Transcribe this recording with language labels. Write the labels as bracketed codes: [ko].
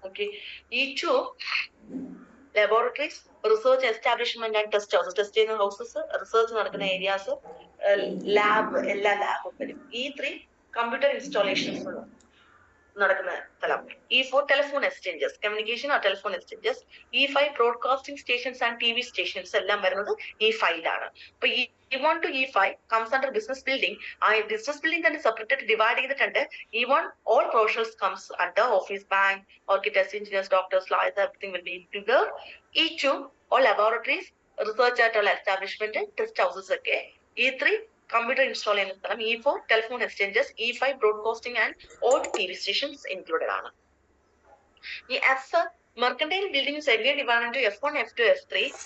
[en] okay, E2 laboratories, research establishment and test houses, test ചെയ്യുന്ന houses, research നടക്കുന്ന areas, [ml] lab, എല്ലാ ലാബും വരും. E3 computer installations നടക്കുന്ന സ്ഥലം. [en] E4 telephone exchanges, communication ആ telephone exchanges. E5 broadcasting stations and TV stations എല്ലാം വരുന്നത് E5ലാണ്. അപ്പൊ E1 to E5 comes under business building. [ml] ആ ബിസിനസ് ബിൽഡിംഗ് തന്നെ സെപ്പറേറ്റ് ഡിവൈഡ് ചെയ്തിട്ടുണ്ട്. [en] E1 all professionals comes under office, bank, architects, engineers, doctors, lawyers, everything will be included. E2 all laboratories, research ആയിട്ടുള്ള establishment, test houses ഒക്കെ. E3 computer install ചെയ്യുന്ന സ്ഥലം. E4 telephone exchanges. E5 broadcasting and all TV stations included ആണ്. ഈ F mercantile buildings again divide into F1, F2, F3.